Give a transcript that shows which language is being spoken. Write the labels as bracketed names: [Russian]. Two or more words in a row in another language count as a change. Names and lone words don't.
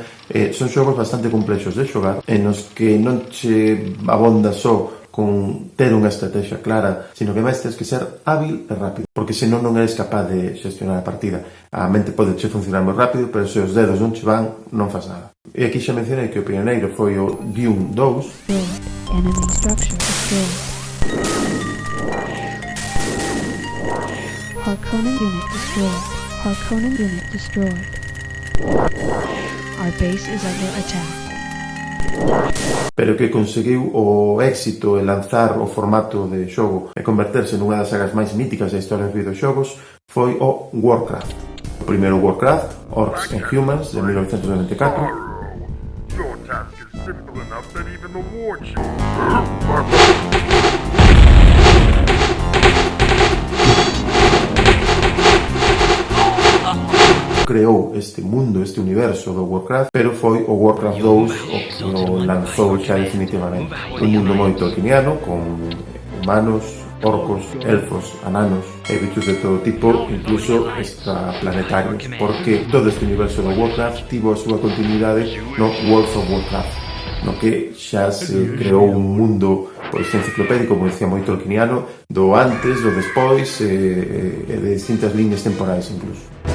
[Galician] Son xogos bastante complexos de xogar, en os que non che abonda só con ter unha estrategia clara, sino que máis tens que ser hábil e rápido, porque senón non eres capaz de gestionar a partida. A mente pode che funcionar moi rápido, pero se os dedos non che van, non faz nada. E aquí xa mencionei que o pioneiro foi o Dune 2. [English] Enemy structure destroyed. Harkonnen unit destroyed. Harkonnen unit destroyed. Our base is under attack. [Galician] Pero que conseguiu o éxito e lanzar o formato de xogo e converterse nunha das sagas máis míticas da historia dos videoxogos foi o Warcraft. O primeiro Warcraft, Orcs and Humans, de 1994. [English] Your task is simple enough that even the war chief... [Galician] Creou este mundo, este universo do Warcraft, pero foi o Warcraft 2 o que o lanzou xa definitivamente. Un mundo moi tolkieniano, con humanos, orcos, elfos, ananos e bichos de todo tipo, incluso extraplanetarios, porque todo este universo do Warcraft tivo a súa continuidade no World of Warcraft, no que xa se creou un mundo pois enciclopédico, como decía, moi tolkieniano, do antes, do despois e de distintas líneas temporais incluso.